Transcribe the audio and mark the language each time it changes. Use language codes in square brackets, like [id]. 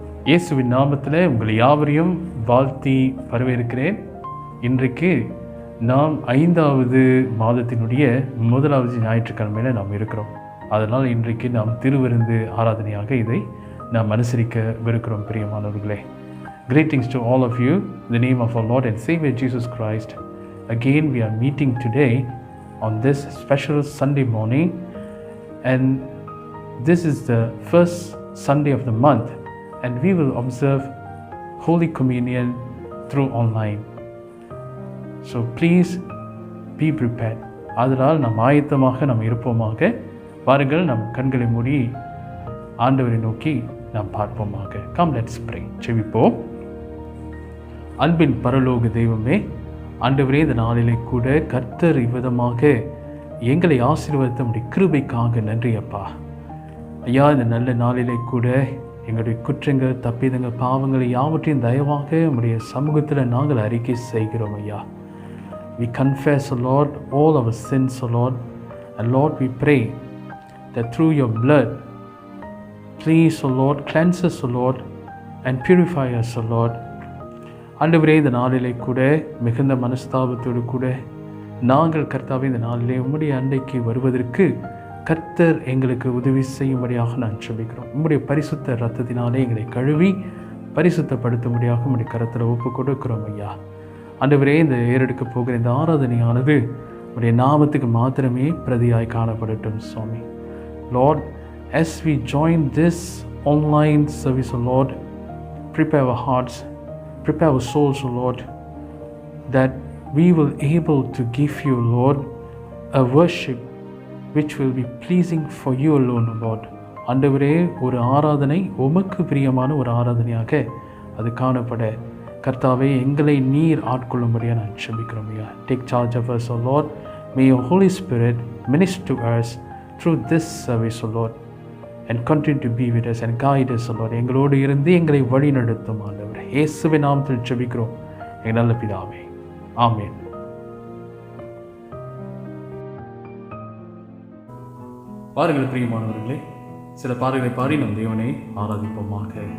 [ta] இயேசுவின் நாமத்தில் உங்கள் யாவரையும் வாழ்த்தி வரவேற்கிறேன். இன்றைக்கு நாம் 5வது மாதத்தினுடைய 1வது ஞாயிற்றுக்கிழமையில் நாம் இருக்கிறோம். அதனால் இன்றைக்கு நாம் திருவிருந்து ஆராதனையாக இதை நாம் அனுசரிக்கவிருக்கிறோம். பிரியமானவர்களே, [en] greetings to all of you in the name of our Lord and Savior Jesus Christ. Again we are meeting today on this special Sunday morning, and this is the first Sunday of the month, and we will observe Holy Communion through online. So please be prepared. [ta] அதனால் நாம் ஆயத்தமாக நாம் இருப்போமாக. வாருங்கள், நம் கண்களை மூடி ஆண்டவரை நோக்கி நாம் பார்ப்போமாக. [en] Come, let's pray. [ta] செபிப்போம். அன்பின் பரலோக தெய்வமே, ஆண்டவரே, இந்த நாளிலே கூட கர்த்தர் இவ்விதமாக எங்களை ஆசீர்வதித்த உம்முடைய கிருபைக்காக நன்றி அப்பா. ஐயா, இந்த நல்ல நாளிலே கூட எங்களுடைய குற்றங்கள், தப்பிதங்கள், பாவங்களை யாவற்றையும் தயவாக உம்முடைய சமூகத்தில் நாங்கள் அறிக்கை செய்கிறோம் ஐயா. [en] We confess, O Lord, all our sins, O Lord, and Lord, we pray that through your blood, please, O Lord, cleanse us, O Lord, and purify us, O Lord. [ta] ஆண்டவரே, இந்த நாளிலே கூட மிகுந்த மனஸ்தாபத்தோடு கூட நாங்கள் கர்த்தாவே இந்த நாளிலே உம்முடைய அண்டைக்கு வருவதற்கு கர்த்தர் எங்களுக்கு உதவி செய்யும்படியாக நான் ஜெபிக்கிறோம். உம்முடைய பரிசுத்த இரத்தத்தினாலே எங்களை கழுவி பரிசுத்தப்படுத்தும்படியாக உம்முடைய கரத்தில் ஒப்பு கொடுக்கிறோம் ஐயா. ஆண்டவரே, இந்த ஏறெடுக்க போகிற இந்த ஆராதனையானது உம்முடைய நாமத்துக்கு மாத்திரமே பிரதியாய் காணப்படட்டும் சுவாமி. [en] Lord, as we join this online service, O Lord, prepare our hearts, prepare our souls, O Lord, that we will able to give you, Lord, a worship which will be pleasing for you alone, O Lord. [ta] ஆண்டவரே, ஒரு ஆராதனை உமக்கு பிரியமான ஒரு ஆராதனையாக அது காணப்பட கர்த்தாவே எங்களை நீர் ஆட்கொள்ளும்படியாக நான் ஜெபிக்கிறோம் ஐயா. [en] Take charge of us, O Lord. May your Holy Spirit minister to us through this service, O Lord, and continue to be with us and guide us, O Lord. [ta] எங்களோடு இருந்து எங்களை வழி நடத்தும் ஆண்டவரே. இயேசுவின் நாமத்தில் ஜெபிக்கிறோம் எங்கள் நல்ல பிதாவே, ஆமென். பாருங்கள் பிரியமானவர்களே, சில பாடல்களை பாடி நம் தேவனை ஆராதிப்போமாக.